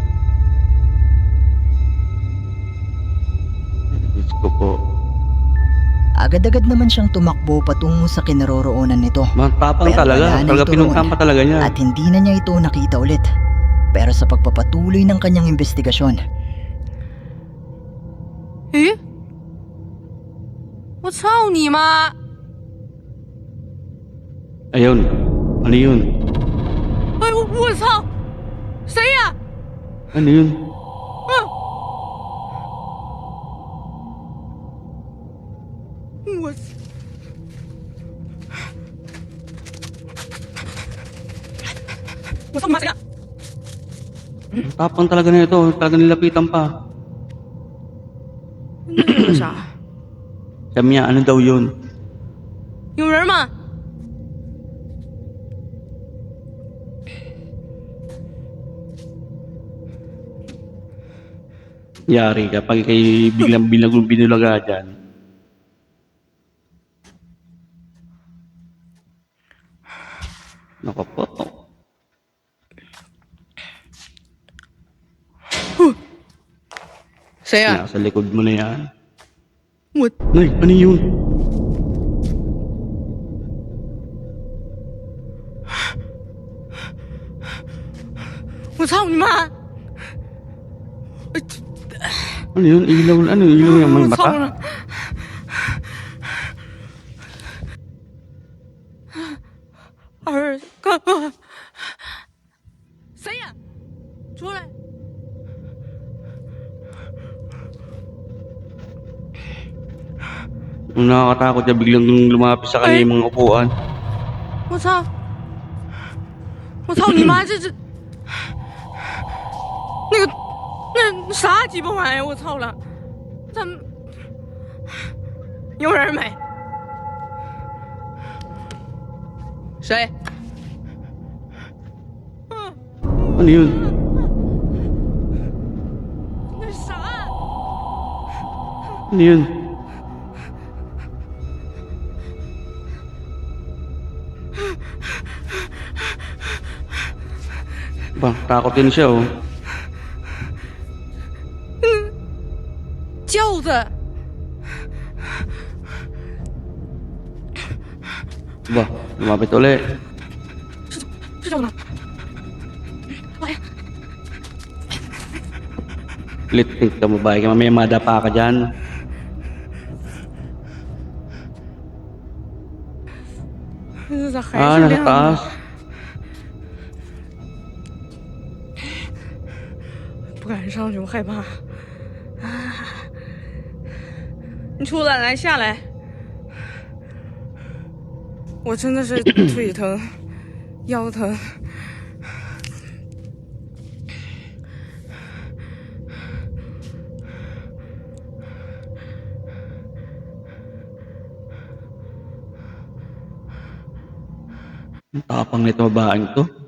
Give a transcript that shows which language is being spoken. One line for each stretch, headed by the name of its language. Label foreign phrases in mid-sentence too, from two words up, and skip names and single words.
Filipino: Diyos ko po. Agad-agad naman siyang tumakbo patungo sa kinaroroonan nito. Matapang Pero talaga. wala na Talaga ito pinuntahan roon. pa talaga niya. At hindi na niya ito nakita ulit. Pero sa pagpapatuloy ng kanyang investigasyon,
Chinese: 咦，我操你妈！
Filipino: Ayun. Ano yun?
Chinese: 哎呦，我操！谁呀？
Filipino: Ano yun?
Chinese: 我操你妈！谁呀？
Filipino: Tapang talaga na ito. Talaga nilapitan pa.
Chinese: 那是啥？
Filipino: Sabi niya, ano daw yun?
Chinese: 有人吗？
Filipino: Yari kapag kay biglang binagong binulaga dyan. Nako po.
Chinese: 谁呀？
Filipino: Nasa likod mo na yan.
Chinese: 我
Filipino: Nay, ano yun?
Chinese: 我操你妈！
Filipino: Ano yun? Ilaw, ano yung ilaw yung mga
Chinese: 我
Filipino: bata?
Chinese: 操了！二哥，谁呀？出来！
Filipino: Ang nakakatakot niya biglang lumapit sa kanya yung mga upuan.
Chinese: 我操！我操你妈！这那啥鸡巴玩意儿！我操了！咱们有人没？谁？
Filipino: Ano yun?
Chinese: 那啥？
Filipino: Ano yun? Ba, takot din siya, oh.
Chinese: 轿子！
Filipino: Ba, lumapit ulit.
Chinese: 是轿子吗？哎呀！
Filipino: Litik ka babae ka, mamaya madapa ka dyan.
Chinese: Ah, 这咋还 Ah, 是
Filipino: nasa
Chinese: 亮的？
Filipino: taas.
Chinese: 不敢上去，我害怕。啊！你出来，来下来。我真的是腿疼，腰疼。
Filipino: Ang tapang nito babaeng to.